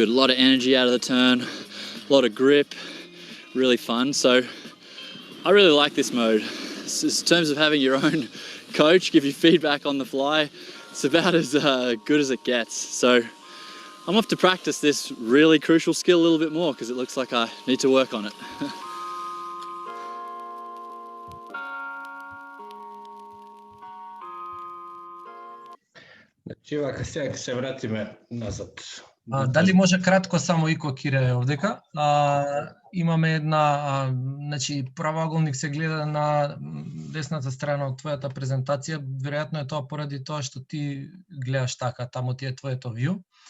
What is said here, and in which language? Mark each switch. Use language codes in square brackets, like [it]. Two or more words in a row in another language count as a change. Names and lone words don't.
[en] A lot of energy out of the turn, a lot of grip, really fun. So I really like this mode. In terms of having your own coach give you feedback on the fly, it's about as good as it gets. So I'm off to practice this really crucial skill a little bit more because it looks like I need to work on it. [mk] Значи, вака сега ќе се вратиме назад. Дали може кратко само Ико Кире овдека? Имаме една, значи правоаголник се гледа на десната страна од твојата презентација, веројатно е тоа поради тоа што ти гледаш така, таму ти е твоето вју.